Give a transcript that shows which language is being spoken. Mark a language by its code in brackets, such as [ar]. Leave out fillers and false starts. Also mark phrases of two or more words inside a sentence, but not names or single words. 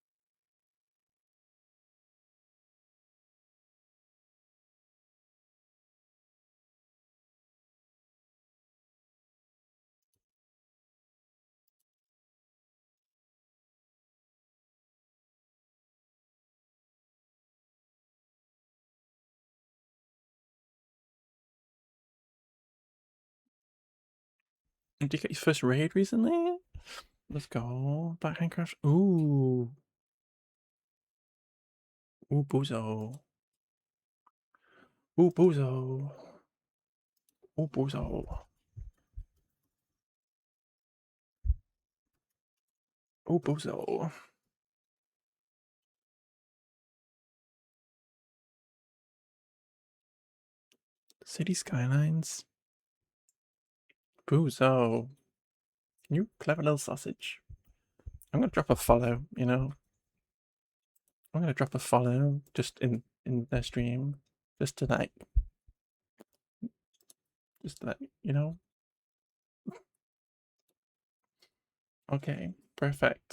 [en] Did you get your first raid recently? Let's go. Backhand crash. Ooh. Ooh, Bozo. Ooh, Bozo. Ooh, Bozo. Ooh, Bozo. City Skylines. Bozo. You clever little sausage. I'm gonna drop a follow, you know. I'm gonna drop a follow just in their stream. Just to like you know. Okay, perfect.